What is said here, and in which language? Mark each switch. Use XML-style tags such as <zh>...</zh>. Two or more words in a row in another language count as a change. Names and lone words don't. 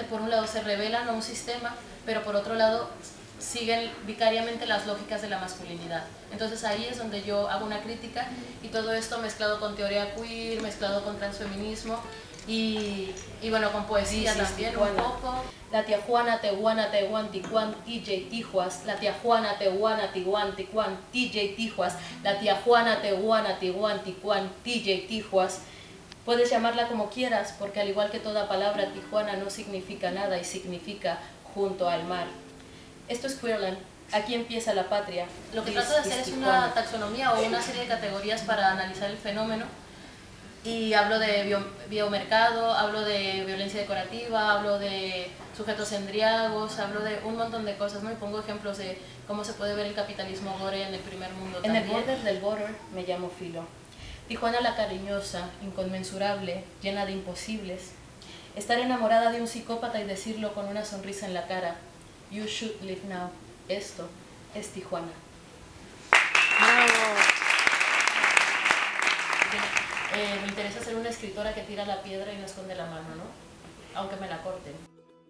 <es>Por un lado se rebelan a un sistema, pero por otro lado siguen vicariamente las lógicas de la masculinidad. Entonces ahí es donde yo hago una crítica, y todo esto mezclado con teoría queer, mezclado con transfeminismo y bueno, con poesía también un poco. La Tijuana, Tehuana, Tehuan, Tijuan, TJ Tijuas. La Tijuana, Tehuana, Tijuan, Tijuan, TJ Tijuas. La Tijuana, Tehuana, Tijuan, Tijuan, TJ Tijuas. Puedes llamarla como quieras, porque al igual que toda palabra, Tijuana no significa nada y significa junto al mar. Esto es Queerland, aquí empieza la patria. Lo que trato de hacer es una taxonomía o una serie de categorías para analizar el fenómeno, Y hablo de biomercado, hablo de violencia decorativa, hablo de sujetos embriagos, hablo de un montón de cosas, ¿no? Y pongo ejemplos de cómo se puede ver el capitalismo gore en el primer mundo En también. el border del border me llamo Filo. Tijuana la cariñosa, inconmensurable, llena de imposibles. Estar enamorada de un psicópata y decirlo con una sonrisa en la cara.</es> <en>You should live now.</en> <es>Esto es Tijuana. Bravo. Me interesa ser una escritora que tira la piedra y no esconde la mano, ¿no? Aunque me la corten.</es>